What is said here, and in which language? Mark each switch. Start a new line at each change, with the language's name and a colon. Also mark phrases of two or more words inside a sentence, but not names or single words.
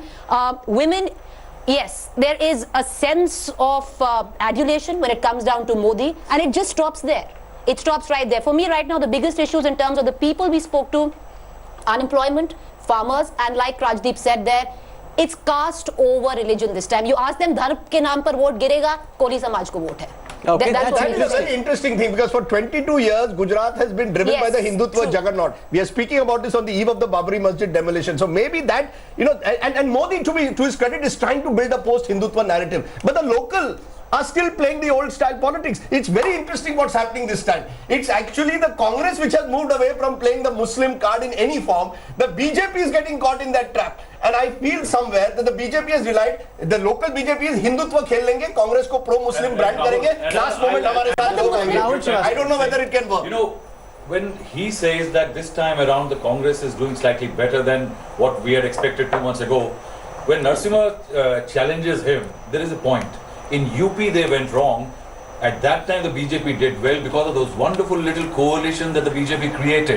English: Women, yes, there is a sense of adulation when it comes down to Modi, and it just stops there. It stops right there. For me right now, the biggest issues in terms of the people we spoke to, unemployment, farmers, and like Rajdeep said there, it's caste over religion this time. You ask them,
Hindi: धर्म के नाम पर वोट गिरेगा, कोली समाज को वोट है.
English: Okay, That's That is a very interesting thing, because for 22 years Gujarat has been driven Yes, by the Hindutva true. juggernaut. We are speaking about this on the eve of the Babri Masjid demolition. So maybe that, and Modi, to his credit, is trying to build a post-Hindutva narrative. But the local are still playing the old style politics. It's very interesting what's happening this time. It's actually the Congress which has moved away from playing the Muslim card in any form. The BJP is getting caught in that trap. And I feel somewhere that the BJP has realized, the local BJP is
Hindi: हिंदुत्व खेल लेंगे, कांग्रेस को प्रो-मुस्लिम ब्रांड करेंगे, लास्ट मोमेंट हमारे साथ लोग आएंगे.
English: I don't know whether it can work. You know, when he says that this time around the Congress is doing slightly better than what we had expected 2 months ago, when Narasimha challenges him, there is a point. In UP they went wrong. At that time the BJP did well because of those wonderful little coalitions that the BJP created.